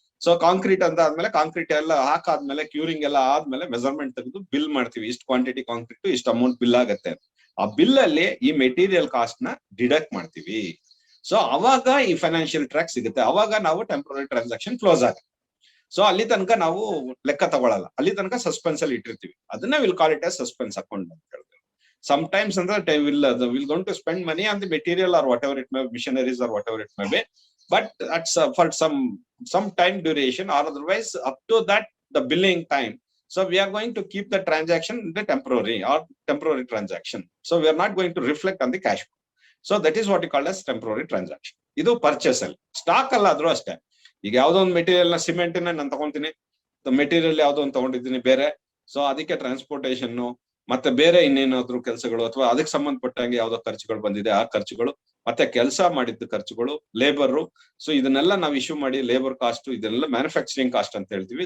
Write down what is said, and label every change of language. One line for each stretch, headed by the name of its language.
Kannada: So concrete ಅಂತ ಆದ್ಮೇಲೆ concrete ಎಲ್ಲ ಹಾಕಾದ್ಮೇಲೆ ಕ್ಯೂರಿಂಗ್ ಎಲ್ಲ ಆದ್ಮೇಲೆ ಮೆಜರ್ಮೆಂಟ್ ತೆಗೆದು ಬಿಲ್ ಮಾಡ್ತೀವಿ, ಇಷ್ಟು ಕ್ವಾಂಟಿಟಿ ಕಾಂಕ್ರೀಟ್ ಇಷ್ಟು ಅಮೌಂಟ್ ಬಿಲ್ ಆಗತ್ತೆ. ಆ ಬಿಲ್ ಅಲ್ಲಿ ಈ ಮೆಟೀರಿಯಲ್ ಕಾಸ್ಟ್ ನ ಡಿಡಕ್ಟ್ ಮಾಡ್ತೀವಿ. ಸೊ ಅವಾಗ ಈ ಫೈನಾನ್ಷಿಯಲ್ ಟ್ರ್ಯಾಕ್ ಸಿಗುತ್ತೆ, ಅವಾಗ ನಾವು ಟೆಂಪ್ರರಿ ಟ್ರಾನ್ಸಾಕ್ಷನ್ ಕ್ಲೋಸ್ ಆಗುತ್ತೆ. ಸೊ ಅಲ್ಲಿ ತನಕ ನಾವು ಲೆಕ್ಕ ತಗೊಳಲ್ಲ, ಅಲ್ಲಿ ತನಕ ಸಸ್ಪೆನ್ಸ್ ಅಲ್ಲಿ ಇಟ್ಟಿರ್ತೀವಿ.
English: ಅದನ್ನ will call it as suspense account
Kannada: ಅಂತ ಹೇಳ್ತೀವಿ.
English: Sometimes ಅಂದ್ರೆ will going to spend money on the material or whatever it may be, machineries or whatever it may be, but that's for some time duration, or otherwise up to that the billing time. So we are going to keep the transaction in the temporary transaction. So we are not going to reflect on the cash flow. So that is what you call as temporary transaction.
Kannada: Idu purchase ಅಲ್ಲಿ. Stock ಅಲ್ಲ ಆದ್ರೂ ಅಷ್ಟೇ, ಈಗ ಯಾವ್ದೋ ಒಂದು material ನ cement ನಾನು ತಗೊಂತೀನಿ, material ಯಾವ್ದೋ ಒಂದು ತಗೊಂಡಿದ್ದೀನಿ ಬೇರೆ, ಸೊ ಅದಕ್ಕೆ ಟ್ರಾನ್ಸ್ಪೋರ್ಟೇಷನ್ ಮತ್ತೆ ಬೇರೆ ಇನ್ನೇನಾದ್ರು ಕೆಲಸಗಳು ಅಥವಾ ಅದಕ್ಕೆ ಸಂಬಂಧಪಟ್ಟಂಗೆ ಯಾವ್ದೋ ಖರ್ಚುಗಳು ಬಂದಿದೆ ಆ ಖರ್ಚುಗಳು, ಮತ್ತೆ ಕೆಲಸ ಮಾಡಿದ ಖರ್ಚುಗಳು, ಲೇಬರ್, ಸೊ ಇದನ್ನೆಲ್ಲ ನಾವು ಇಶ್ಯೂ ಮಾಡಿ ಲೇಬರ್ ಕಾಸ್ಟ್, ಇದೆಲ್ಲ ಮ್ಯಾನುಫ್ಯಾಕ್ಚರಿಂಗ್ ಕಾಸ್ಟ್ ಅಂತ ಹೇಳ್ತೀವಿ.